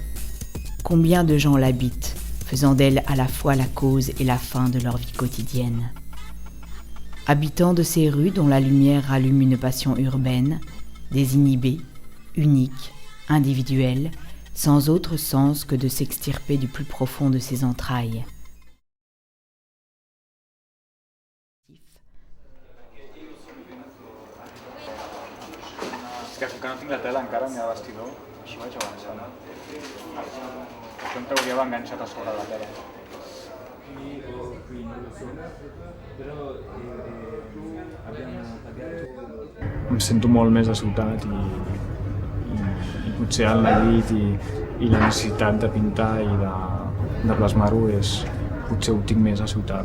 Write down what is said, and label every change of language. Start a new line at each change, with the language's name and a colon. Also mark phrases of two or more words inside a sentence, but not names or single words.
French: Combien de gens l'habitent, faisant d'elle à la fois la cause et la fin de leur vie quotidienne ? Habitants de ces rues dont la lumière rallume une passion urbaine, désinhibée, unique, individuelle, sans autre sens que de s'extirper du plus profond de ses entrailles.
Catalan: És que no tinc la tela encara ni a vestidor, així vaig avançant. Això em trauria enganxat a sobre la tela. Em sento molt més a ciutat i potser el neguit i la necessitat de pintar i de plasmar-ho potser ho tinc més a ciutat.